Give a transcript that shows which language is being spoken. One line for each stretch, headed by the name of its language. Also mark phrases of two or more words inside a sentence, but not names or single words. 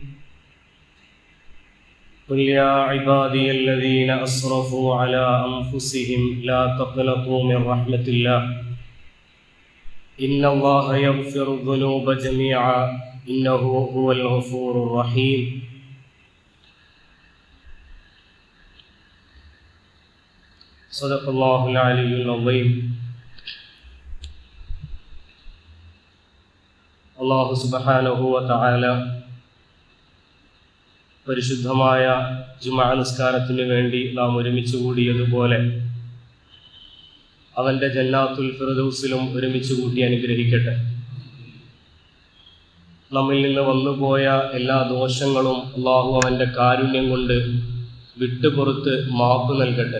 Arabic: قل يا عبادي الذين أسرفوا على أنفسهم لا تقنطوا من رحمة الله إن الله يغفر الذنوب جميعا إنه هو الغفور الرحيم. صدق الله العلي العظيم. الله سبحانه وتعالى
Malayalam: പരിശുദ്ധമായ ജുമുഅ നിസ്കാരത്തിന് വേണ്ടി നാം ഒരുമിച്ച് കൂടിയതുപോലെ അവൻ്റെ ജന്നാത്തുൽ ഫിർദൗസിലും ഒരുമിച്ച് കൂട്ടി അനുഗ്രഹിക്കട്ടെ. നമ്മിൽ നിന്ന് വന്നുപോയ എല്ലാ ദോഷങ്ങളും അള്ളാഹു അവൻ്റെ കാരുണ്യം കൊണ്ട് വിട്ടുപുറത്ത് മാപ്പ് നൽകട്ടെ.